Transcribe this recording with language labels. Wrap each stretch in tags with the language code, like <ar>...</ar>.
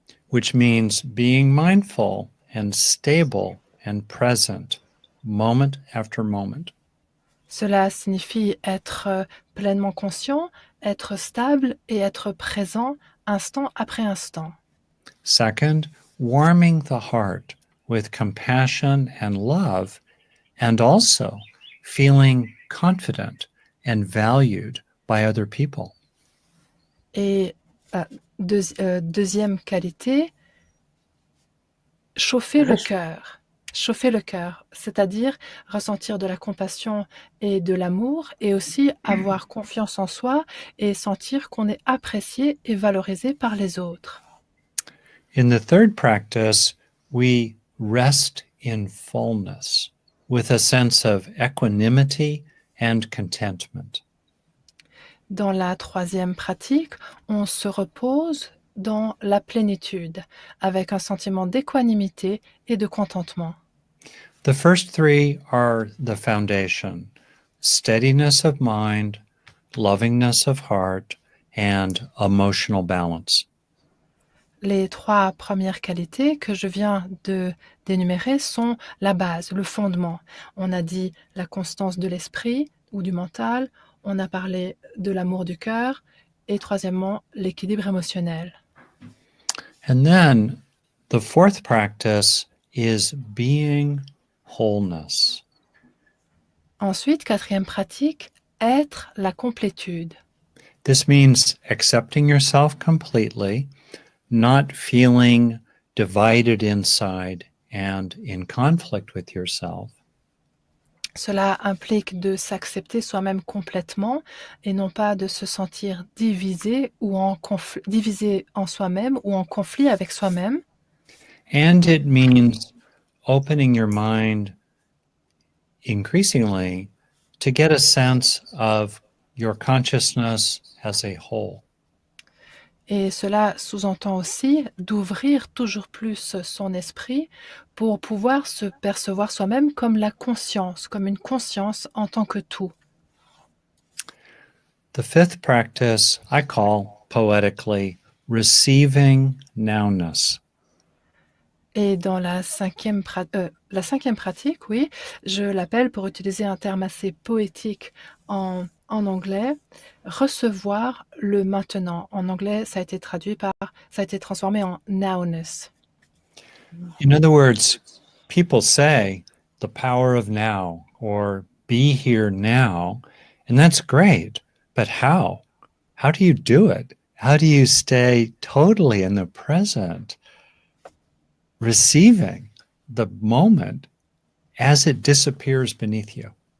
<en>which means being mindful and stable and present moment after moment.</en> <fr>Cela signifie être pleinement conscient, être stable et être présent instant après instant.</fr> <en>Second, warming the heart with compassion and love, and also feeling confident and valued by other people.</en> <fr>Et deuxième qualité, chauffer le cœur. Chauffer le cœur, c'est-à-dire ressentir de la compassion et de l'amour et aussi avoir confiance en soi et sentir qu'on est apprécié et valorisé par les autres.</fr> <en>In the third practice, we rest in fullness with a sense of equanimity and contentment.</en> <fr>Dans la troisième pratique, on se repose dans la plénitude avec un sentiment d'équanimité et de contentement.</fr> <en>The first 3 are the foundation: steadiness of mind, lovingness of heart, and emotional balance.</en> <fr>Les 3 premières qualités que je viens d'énumérer sont la base, le fondement. On a dit la constance de l'esprit ou du mental, on a parlé de l'amour du cœur et troisièmement, l'équilibre émotionnel.</fr> <en>And then the fourth practice is being wholeness.</en> <fr>Ensuite, quatrième pratique, être la complétude.</fr> <en>This means accepting yourself completely, not feeling divided inside and in conflict with yourself.</en> <fr>Cela implique de s'accepter soi-même complètement et non pas de se sentir divisé en soi-même ou en conflit avec soi-même.</fr> <en>And it means opening your mind increasingly to get a sense of your consciousness as a whole.</en> <fr>Et cela sous-entend aussi d'ouvrir toujours plus son esprit pour pouvoir se percevoir soi-même comme la conscience, comme une conscience en tant que tout.</fr> <en>The fifth practice I call poetically receiving nowness.</en> <fr>Et dans la cinquième pratique, oui, je l'appelle, pour utiliser un terme assez poétique en anglais, recevoir le maintenant. En anglais, ça a été transformé en nowness.</fr> <en>In other words, people say the power of now or be here now, and that's great. But how? How do you do it? How do you stay totally in the present, receiving the moment as it disappears beneath you?</en>